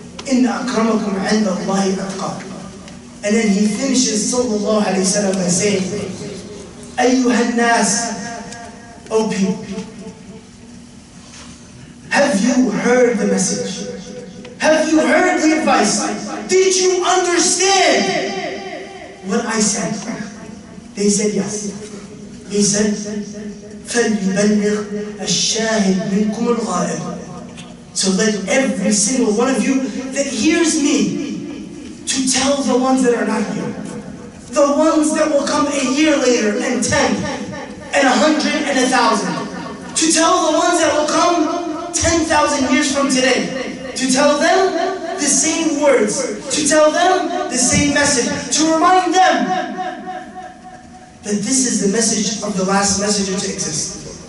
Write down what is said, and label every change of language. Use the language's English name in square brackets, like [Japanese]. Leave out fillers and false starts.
[Arabic] Inna akramakum inda Allahi atqakum. [English] And then he finishes sallallahu alayhi wa sallam by saying, Ayyuhan nas, O people, have you heard the message? Have you heard the advice? Did you understand what I said? They said yes. He said, [Arabic] فَلْيُبَلِّغْ الشَّاهِدْ مِنْكُمُ الْغَائِبِ. [English] So let every single one of you that hears me to tell the ones that are not here, the ones that will come a year later, and 10, and 100, and 1,000, to tell the ones that will come 10,000 years from today, to tell them the same words, to tell them the same message, to remind them that this is the message of the last messenger to exist.